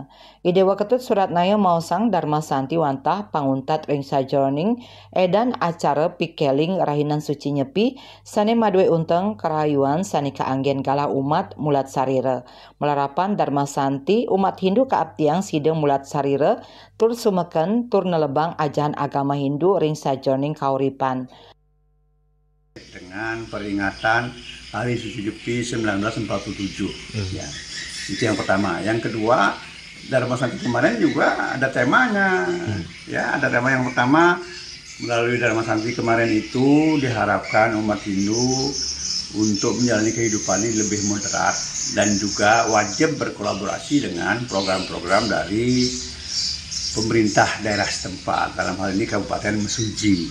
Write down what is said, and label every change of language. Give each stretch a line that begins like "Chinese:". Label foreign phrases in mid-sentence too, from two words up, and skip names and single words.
Balinese: Idewa Ketut Suratnaya maosang Darmasanti wantah panguntat ring sajroning edan acara pikeling rahinan suci nyepi sane madue unteng kerayuan sani kaanggen galah umat mulat sarira. Melarapan Darmasanti umat Hindu kaaptiang sideng mulat sarira tur sumeken tur nelebang ajahan agama Hindu ring sajroning kauripan.
Indonesian: Dengan peringatan Hari Suci Nyepi 1947, ya, itu yang pertama. Yang kedua, Darmasanti kemarin juga ada temanya, ya, ada tema yang pertama melalui Darmasanti kemarin itu diharapkan umat Hindu untuk menjalani kehidupan ini lebih moderat dan juga wajib berkolaborasi dengan program-program dari pemerintah daerah setempat, dalam hal ini Kabupaten Mesuji.